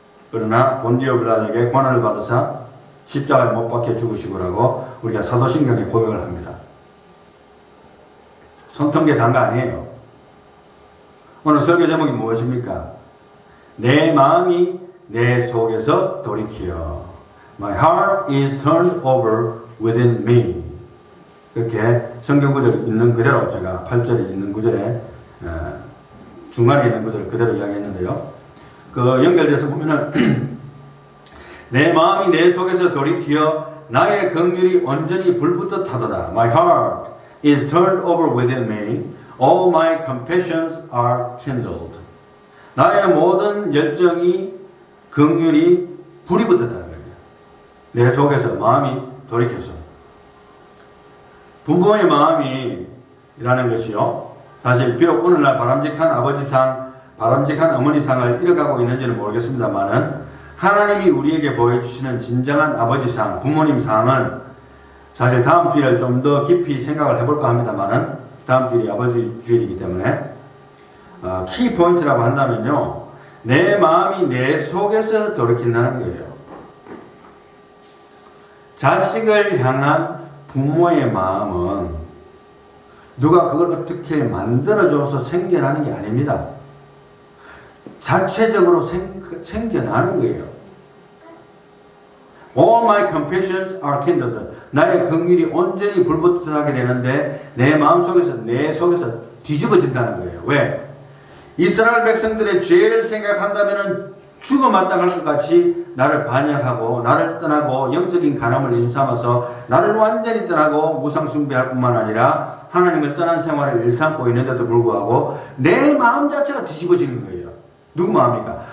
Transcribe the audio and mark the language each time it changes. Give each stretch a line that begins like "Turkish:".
Korean: 그러나 본디오 빌라도에게 권한을 받아서 십자가에 못 박혀 죽으시고라고 우리가 사도신경에 고백을 합니다. 손턴 게 단 거 아니에요. 오늘 설교 제목이 무엇입니까? 내 마음이 내 속에서 돌이키어.
English: My heart is turned over within me.
Korean: 이렇게 성경 구절 있는 그대로 제가 8절에 있는 구절에 중간에 있는 구절을 그대로 이야기했는데요. 그 연결돼서 보면은 내 마음이 내 속에서 돌이키어 나의 긍휼이 온전히 불붙듯 하도다.
English: My heart is turned over within me. All my compassions are kindled.
Korean: 나의 모든 열정이 긍휼이 불이 붙었다는 거예요. 내 속에서 마음이 돌이켜서. 부모의 마음이라는 것이요. 사실 비록 오늘날 바람직한 아버지상, 바람직한 어머니상을 잃어가고 있는지는 모르겠습니다만은 하나님이 우리에게 보여주시는 진정한 아버지상, 부모님상은 사실 다음 주일을 좀 더 깊이 생각을 해볼까 합니다만은 다음 주일이 아버지 주일이기 때문에 키 포인트라고 한다면요. 내 마음이 내 속에서 돌이킨다는 거예요. 자식을 향한 부모의 마음은 누가 그걸 어떻게 만들어줘서 생겨나는 게 아닙니다. 자체적으로 생겨나는 거예요.
English: All my compassions are kindled.
Korean: 나의 긍휼이 온전히 불붙하게 되는데 내 마음속에서 내 속에서 뒤집어진다는 거예요. 왜? 이스라엘 백성들의 죄를 생각한다면 죽어 마땅할 것 같이 나를 반역하고 나를 떠나고 영적인 간음을 일삼아서 나를 완전히 떠나고 무상숭배할 뿐만 아니라 하나님을 떠난 생활을 일삼고 있는데도 불구하고 내 마음 자체가 뒤집어지는 거예요. 누구 마음입니까?